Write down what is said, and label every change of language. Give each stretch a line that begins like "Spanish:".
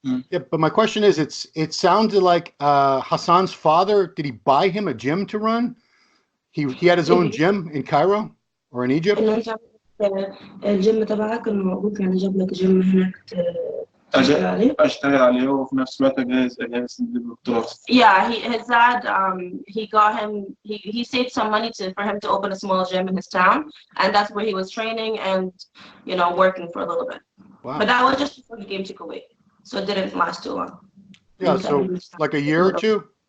English: Yeah, but my question is, it sounded like Hassan's father. Did he buy him a gym to run? He had his own gym in Cairo or in Egypt.
Arabic: الجيم تبعك انه ابوك يعني جاب لك جيم هناك اشتغل عليه وفي نفس الوقت اجهز البطولات.
English: Yeah, his dad he got him he saved some money for him to open a small gym in his town, and that's where he was training and working for a little bit. Wow. But that was just before he came to Kuwait, so it didn't last too long. Yeah, so like a year or two.